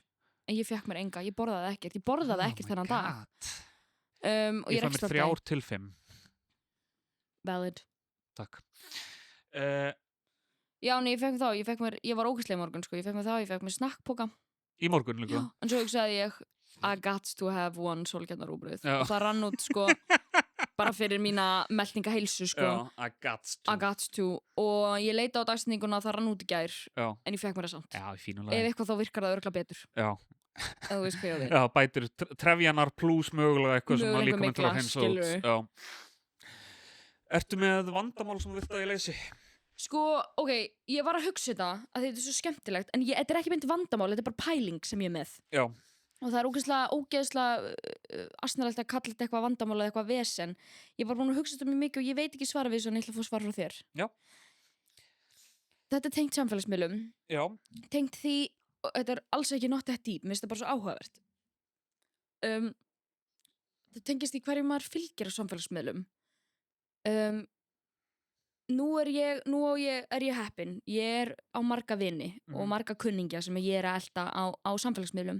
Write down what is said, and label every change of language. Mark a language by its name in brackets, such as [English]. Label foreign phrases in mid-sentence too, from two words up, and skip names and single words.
[Icelandic] En ég fekk mér enga, ég borðaði ekkert þennan dag. Og ég fæ mér 3-5. Valid. Takk. Já, nei, ég var ógeðsleg í morgun, sko, ég fekk mér snakkpoka. Í morgun líka? Já, en svo hugsaði ég, [English] I got to have one sólkjarnarúbrauð. [Icelandic] Og það rann út, sko, bara fyrir mína meltingaheilsu, sko. Já, [English] I got to. [Icelandic] Og ég leita á dagsetninguna, það rann út í gær. Já. En ég fekk mér það samt. Já, í fínu lagi. Ef eitthvað þá virkar það örugglega betur. Já. Ef þú veist hvað ég á við. Já, bætir trefjanar pluss mögulega eitthvað sem að líka með til að hreinsa út. Já. Ertu með vandamál sem þú vilt að ég leysi? Sko, ok, ég var að hugsa þetta að þetta svo skemmtilegt, en þetta ekki mynd vandamál, þetta bara pæling sem ég með. Já. Og það ógeðslega asnalegt að kalla þetta eitthvað vandamál eða eitthvað vesen. Ég var búin að hugsa þetta mjög mikið og ég veit ekki svara við þessu en ég ætla að fá svar frá þér. Já. Þetta tengt samfélagsmiðlum. Já. Tengt því, þetta alls ekki [English] not that deep, [Icelandic] mér finnst það bara svo áhugavert. Það tengist því hverju maður fylgir á samfélagsmiðlum. Nú er ég heppin. Ég á marga vini og marga kunningja sem ég að elta á samfélagsmiðlum.